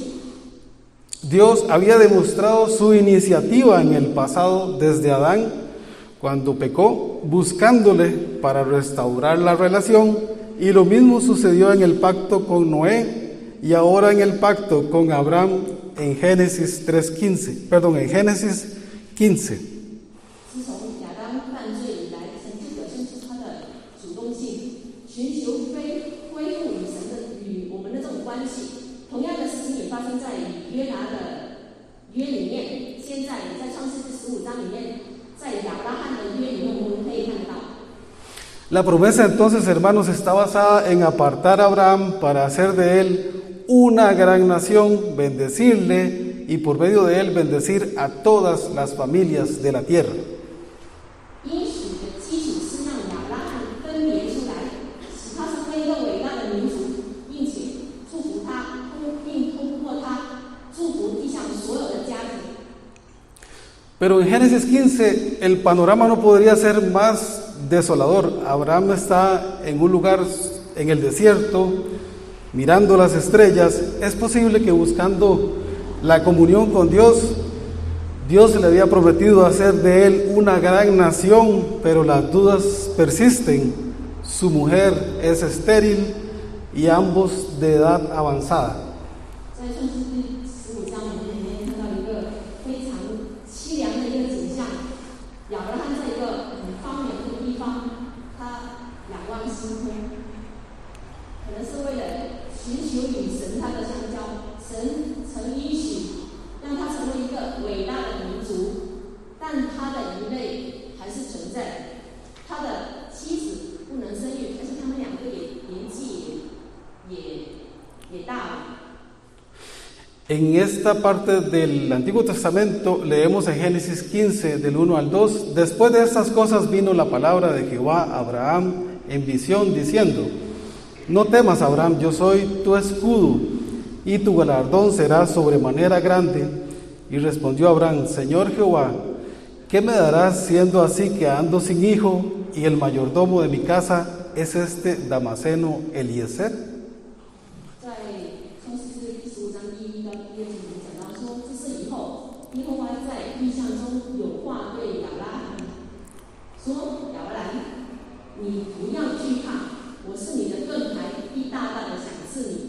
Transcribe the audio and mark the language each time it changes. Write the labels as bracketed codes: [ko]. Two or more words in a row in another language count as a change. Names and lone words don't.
[es] Dios había demostrado su iniciativa en el pasado desde Adán, cuando pecó, buscándole para restaurar la relación, y lo mismo sucedió en el pacto con Noé y ahora en el pacto con Abraham en Génesis 15. [zh] 自从亚当犯罪以来，神就表现出他的主动性，寻求恢复与我们的这种关系。同样的事情也发生在约拿的约里面，现在也在创世纪15章里面，在亚伯拉罕的约里面，我们可以看到。 [es] La promesa entonces, hermanos, está basada en apartar a Abraham para hacer de él una gran nación, bendecirle y por medio de él bendecir a todas las familias de la tierra. [zh] 应许的基础是让亚伯拉罕分别出来，使他成为一个伟大的民族，并且祝福他，并通过他祝福地上所有的家庭。 [es] Pero en Génesis 15 el panorama no podría ser más desolador. Abraham está en un lugar en el desierto, mirando las estrellas. Es posible que buscando la comunión con Dios, Dios le había prometido hacer de él una gran nación, pero las dudas persisten. Su mujer es estéril y ambos de edad avanzada. [zh] 在创世纪15章，我们里面看到一个非常凄凉的一个景象。亚伯拉罕在一个很荒凉的地方，他仰望星空，可能是为了寻求与神他的相交。神曾应许让他成为一个伟大的民族，但他的一类还是存在。他的妻子不能生育，而且他们两个也年纪也大了。 [es] En esta parte del Antiguo Testamento leemos en Génesis 15 del 1 al 2, después de estas cosas vino la palabra de Jehová a Abraham en visión diciendo, no temas Abraham, yo soy tu escudo, y tu galardón será sobremanera grande. Y respondió Abraham: Señor Jehová, ¿qué me darás siendo así que ando sin hijo y el mayordomo de mi casa es este Damaseno Eliezer? [zh] 在创世纪15章1到2节里讲到说，这事以后，耶和华在异象中有话对亚伯拉罕说：“亚伯兰，你不要惧怕，我是你的盾牌，必大大的赏赐你。”